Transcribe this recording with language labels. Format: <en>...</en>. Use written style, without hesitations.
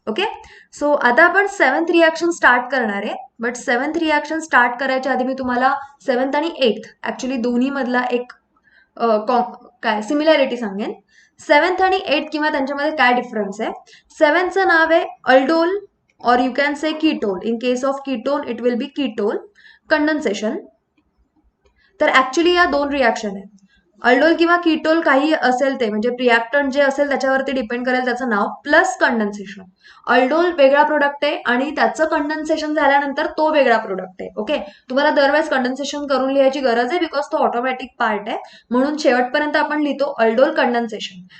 <mr>Okay, so आता आपण 7th reaction start करणार आहे. बट 7th रिॲक्शन स्टार्ट करायच्या आधी मी तुम्हाला 7th आणि 8th ऍक्च्युली दोन्ही मधला एक काय सिमिलॅरिटी सांगेन. 7th आणि 8th किंवा त्यांच्यामध्ये काय डिफरन्स आहे. 7thचं नाव आहे अल्डोल,</mr> <en>और you can say</en> <mr>ketol.</mr> <en>In case of ketone it will be ketol condensation.</en> <mr>तर ऍक्च्युली या 2 रिॲक्शन आहेत. अल्डोल किंवा कीटोल काही असेल ते, म्हणजे रिॲक्टंट जे असेल त्याच्यावरती डिपेंड करेल त्याचं नाव, प्लस कंडेन्सेशन. अल्डोल वेगळा प्रोडक्ट आहे आणि त्याचं कंडेन्सेशन झाल्यानंतर तो वेगळा प्रोडक्ट आहे. ओके, तुम्हाला दरवेळेस कंडेन्सेशन करून लिहायची गरज आहे, बिकॉज तो ऑटोमॅटिक पार्ट आहे, म्हणून शेवटपर्यंत आपण लिहितो अल्डोल कंडेन्सेशन.</mr>